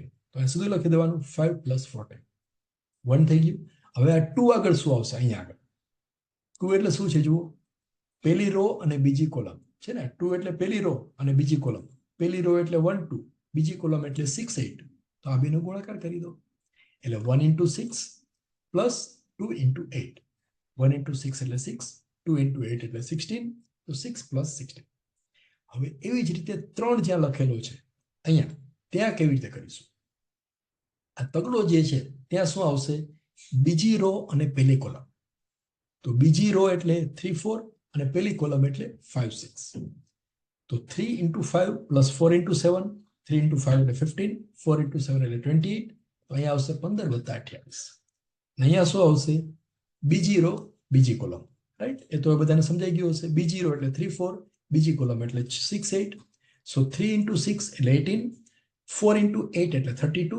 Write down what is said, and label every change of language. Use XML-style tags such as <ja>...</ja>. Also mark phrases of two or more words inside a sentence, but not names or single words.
<gu>તો અહીં સુધી લખી દેવાનું 5 plus 14. 1 થઈ ગયું. હવે આ 2 આગળ શું આવશે? અહીંયા આગળ 2 એટલે શું છે જુઓ, પહેલી રો અને બીજી કોલમ છે ને. 2 એટલે પહેલી રો અને બીજી કોલમ. પહેલી રો એટલે 1 2, બીજી કોલમ એટલે 6 8. તો આ બેનો ગુણાકાર કરી દો એટલે 1 into 6 plus 2 into 8. 1 into 6 એટલે 6, 2 into 8 એટલે 16. તો 6 plus 16. હવે એવી જ રીતે 3 જ્યાં લખેલો છે અહીંયા, ત્યાં કેવી રીતે કરીશું? આ તગડો જે છે ત્યાં શું આવશે? બીજી રો અને પહેલી કોલમ. તો બીજી રો એટલે 3 4 અને પહેલી કોલમ એટલે 5 6. તો 3 into 5 plus 4 into 7, 3 into 5 એટલે 15, 4 into 7 એટલે 28. તો અહીંયા આવશે 15 વત્તા 28. અહીંયા શું આવશે? બીજી રો બીજી કોલમ, રાઈટ? એ તો બધાને સમજાઈ ગયું હશે. બીજી રો એટલે 3 4, બીજી કોલમ એટલે 6 8. સો 3 into 6 એટલે 18, 4 into 8 એટલે 32.</gu>